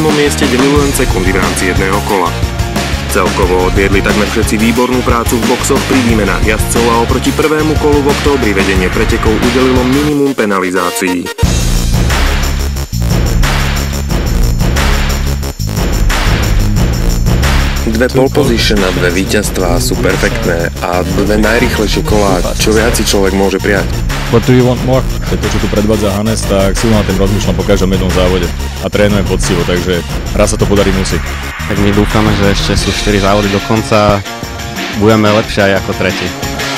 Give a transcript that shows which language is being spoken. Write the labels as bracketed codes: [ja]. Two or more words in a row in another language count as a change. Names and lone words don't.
[sk] mieste delili len sekundy v rámci jedného kola. Celkovo odviedli takmer všetci výbornú prácu v boxoch pri výmenách jazdcov a oproti prvému kolu v októbri vedenie pretekov udelilo minimum penalizácií. Dve pole position a dve víťazstvá sú perfektné a dve najrýchlejšie kolá, čo viac si človek môže prijať. [en] What do you want more? [sk] To, čo tu predvádza Hannes, tak silno na tým rozmýšľam po každom jednom závode a trénujem poctivo, takže raz sa to podarí musí. Tak my dúfame, že ešte sú 4 závody do konca, budeme lepšie aj ako tretí.